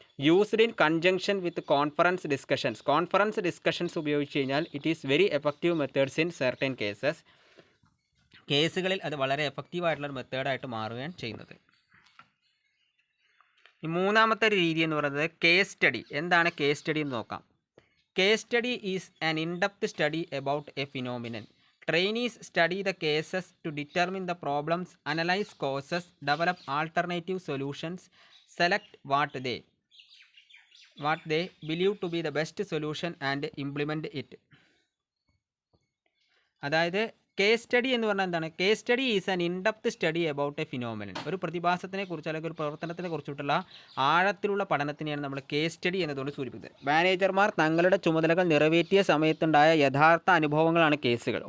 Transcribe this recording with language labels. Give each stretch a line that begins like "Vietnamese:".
English: Used in conjunction with conference discussions.
Malayalam: Conference discussions ഉപയോഗിച്ച് കഴിഞ്ഞാൽ
English: It is very effective methods in certain cases.
Malayalam: കേസുകളിൽ അത് വളരെ എഫക്റ്റീവായിട്ടുള്ളൊരു മെത്തേഡായിട്ട് മാറുകയാണ് ചെയ്യുന്നത്. ഈ മൂന്നാമത്തെ രീതി എന്ന് പറയുന്നത് കേസ് സ്റ്റഡി. എന്താണ് കേസ് സ്റ്റഡി എന്ന് നോക്കാം.
English: Case study is an in-depth study about a phenomenon. Trainees study the cases to determine the problems, analyze causes, develop alternative solutions, select what they believe to be the best solution and implement it.
Malayalam: അതായത് case study എന്ന് പറഞ്ഞാൽ എന്താണ്?
English: Case study is an in-depth study about a phenomenon.
Malayalam: ഒരു പ്രതിഭാസത്തിനെ കുറിച്ച് അല്ലെങ്കിൽ ഒരു പ്രവർത്തനത്തിനെ കുറിച്ചിട്ടുള്ള ആഴത്തിലുള്ള പഠനത്തിനെയാണ് നമ്മൾ കേസ് സ്റ്റഡി എന്നതുകൊണ്ട് സൂചിപ്പിക്കുന്നത്. മാനേജർമാർ തങ്ങളുടെ ചുമതലകൾ നിറവേറ്റിയ സമയത്തുണ്ടായ യഥാർത്ഥ അനുഭവങ്ങളാണ് കേസുകൾ.